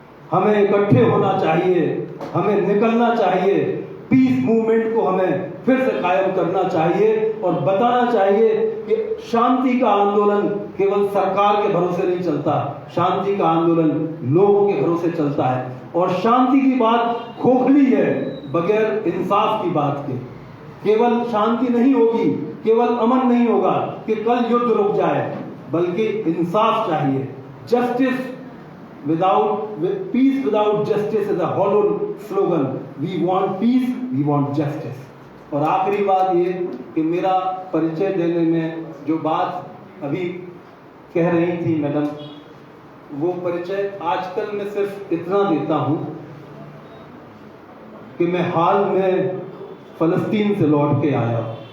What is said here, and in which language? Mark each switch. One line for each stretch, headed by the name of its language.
Hindi: हमें इकट्ठे होना चाहिए, हमें निकलना चाहिए, पीस मूवमेंट को हमें फिर से कायम करना चाहिए और बताना चाहिए कि शांति का आंदोलन केवल सरकार के भरोसे नहीं चलता, शांति का आंदोलन लोगों के भरोसे चलता है। और शांति की बात खोखली है बगैर इंसाफ की बात के। केवल शांति नहीं होगी, केवल अमन नहीं होगा कि कल युद्ध रुक जाए, बल्कि इंसाफ चाहिए।
English: Justice without peace without justice is a hollow slogan. We want peace, we want justice.
Hindi: और आखिरी बात ये कि मेरा परिचय देने में जो बात अभी कह रही थी मैडम, वो परिचय आजकल मैं सिर्फ इतना देता हूं कि मैं हाल में फलस्तीन से लौट के आया।